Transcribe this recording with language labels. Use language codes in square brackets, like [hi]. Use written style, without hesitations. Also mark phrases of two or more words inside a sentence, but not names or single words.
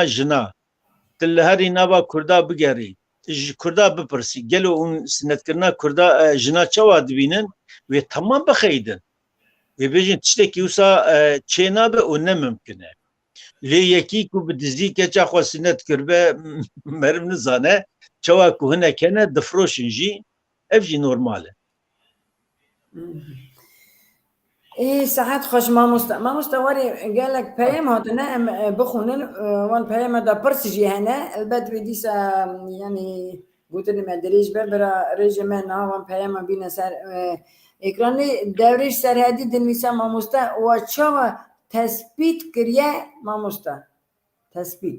[ku] jina tu li herî nava Kurda bigerî ji Kurda bipirsî gelo hûn sinetkirina Kurda jina çawa dibînin wê temam bixeydin wê bêjin tiştekî wisa çê nabe û nemimkin e lê yekî ku bi dizî keça xwe sinet kiribe meriv nizane çawa ku hinek hene difroşin jî ev jî normal e [ckb] ساعات خوش مامۆستا وەرێ [ku] gelek peyam hatine em bixwînin wan peyama da pirs jî hene elbet wê dîsa yanî gotinê me dirêj be bira rêjê me niha wan peyama bîne ser ekranê devrê serhedî dinivîsa mamosta wa çawa tespît kiriye mamosta tespît